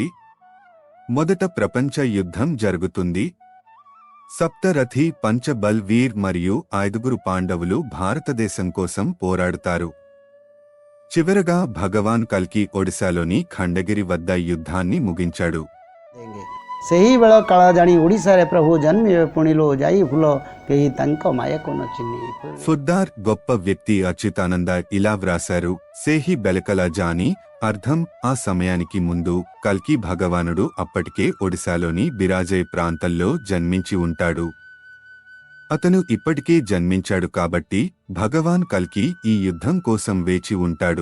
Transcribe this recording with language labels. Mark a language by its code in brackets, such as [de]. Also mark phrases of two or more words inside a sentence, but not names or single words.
[te] మొదట ప్రపంచ యుద్ధం జరుగుతుంది. సప్తరథి, పంచబల్ వీర్ మరియు 5 పాండవులు భారతదేశం కోసం పోరాడుతారు. చివరగా భగవాన్ కల్కి ఒడిశాలోని ఖండగిరి వద్ద యుద్ధాన్ని ముగించాడు. [or] ସେହି ବେଳ କାଳ ଜାଣି ଓଡ଼ିଶାରେ ପ୍ରଭୁ ଜନ୍ମିବେ ପୁଣିଲୋ ଯାଇ ଫୁଲ କେହି ତାଙ୍କ ମାୟାକୁ ନ ଚିହ୍ନି. [te] ఫుర్దార్ గొప్ప వ్యక్తి అచ్యుతానంద ఇలా వ్రాశారు, [or] ସେହି ବେଳକାଳ ଜାଣି. [te] అర్థం, ఆ సమయానికి ముందు కల్కి భగవానుడు అప్పటికే ఒడిశాలోని బిరాజయ్ ప్రాంతంలో జన్మించి ఉంటాడు. అతను ఇప్పటికే జన్మించాడు కాబట్టి భగవాన్ కల్కి ఈ యుద్ధం కోసం వేచి ఉంటాడు.